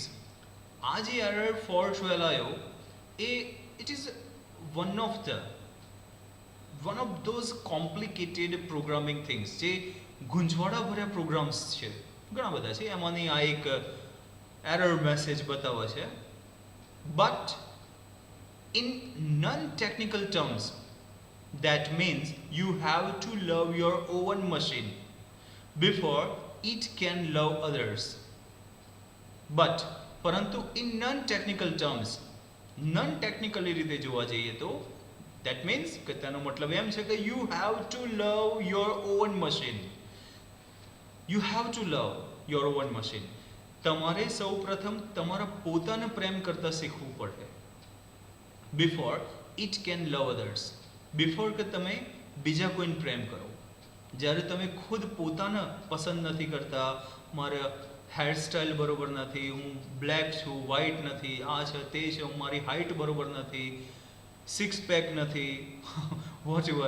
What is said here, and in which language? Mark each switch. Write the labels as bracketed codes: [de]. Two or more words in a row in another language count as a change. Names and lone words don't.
[gu] આ જે એરર 412 આવ્યો એ [en] it is one of those complicated programming things, [gu] જે ગુંજવાડા ભર્યા પ્રોગ્રામ્સ છે, ઘણા બધા છે, એમાંની આ એક [en] error message [gu] બતાવે છે. [en] બટ in non-technical terms, that means you have to love your own machine before it can love others. But પરંતુ in non-technical terms, non-technically [gu] રીતે જોવા જઈએ તો [en] that means [gu] કે તેનો મતલબ એમ છે કે [en] you have to love your own machine. You have to love your own machine. [gu] તમારે સૌ પ્રથમ તમારા પોતાને પ્રેમ કરતા શીખવું પડે. [en] before it can love others, [gu] બિફોર કે તમે બીજા કોઈને પ્રેમ કરો. જ્યારે તમે ખુદ પોતાને પસંદ નથી કરતા, મારે હેરસ્ટાઇલ બરોબર નથી, હું બ્લેક છું, વ્હાઇટ નથી, આ છે તે છે, મારી હાઇટ બરોબર નથી, [en] six pack [gu] નથી, [en] whatever.